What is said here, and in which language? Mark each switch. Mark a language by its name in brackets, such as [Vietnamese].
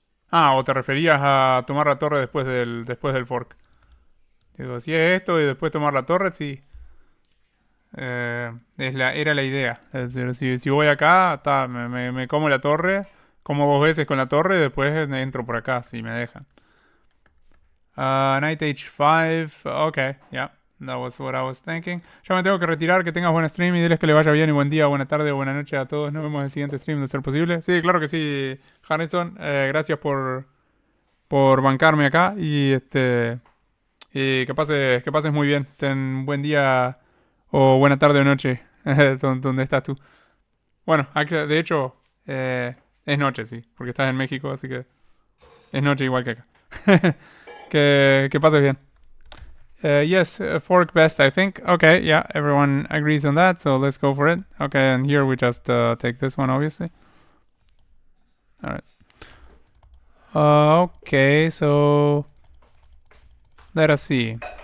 [Spanish] Ah, o te referías a tomar la torre después del fork. Digo, si es esto y después tomar la torre, sí. Era la idea. Es decir, si voy acá, me como la torre, como dos veces con la torre y después entro por acá, si me dejan. [English] Night Age 5, ok, yeah, that was what I was thinking. [Spanish] Ya me tengo que retirar, que tengas buen stream y diles que le vaya bien y buen día, buena tarde o buena noche a todos. Nos vemos en el siguiente stream de ser posible. Sí, claro que sí, Harrison. Gracias por bancarme acá y que pases muy bien. Ten buen día o buena tarde o noche donde estás tú. Bueno, de hecho, es noche, sí, porque estás en México, así que es noche igual que acá. que pases bien. [English] Yes, fork best, I think. Okay, yeah, everyone agrees on that, so let's go for it. Okay, and here we just take this one, obviously. Alright. Okay, so let us see.